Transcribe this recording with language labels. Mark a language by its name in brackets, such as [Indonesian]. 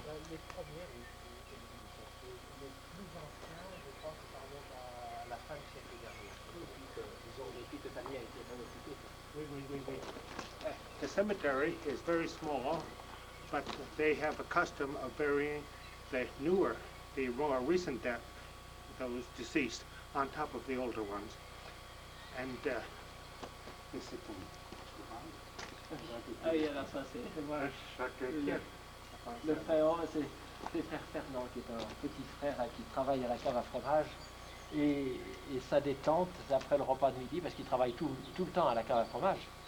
[French] Les premiers, oui, les plus anciens, je crois que ça remonte à la fin du siècle dernier. Depuis que Tamié a été occupé. Oui. [English] The cemetery is very small, but they have a custom of burying the newer, the more recent death, those deceased, on top of the older ones. And [French] Ah oui, alors ça c'est moi, le frère, c'est frère Fernand qui est un petit frère qui travaille à la cave à fromage et sa détente c'est après le repas de midi parce qu'il travaille tout le temps à la cave à fromage.